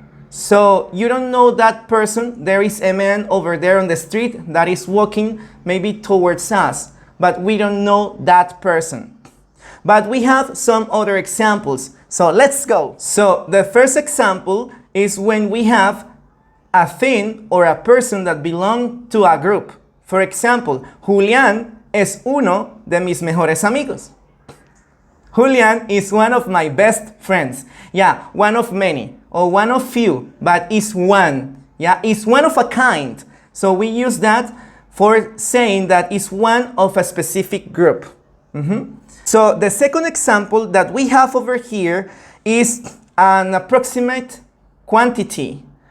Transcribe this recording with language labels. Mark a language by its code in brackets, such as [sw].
[en] So you don't know that person. There is a man over there on the street that is walking maybe towards us, but we don't know that person. But we have some other examples. So let's go. So the first example is when we have a thing or a person that belong to a group. For example, [es] Julián es uno de mis mejores amigos. [en] Julián is one of my best friends. Yeah, one of many, or one of few, but is one. Yeah, is one of a kind. So we use that for saying that is one of a specific group. So the second example that we have over here is an approximate quantity.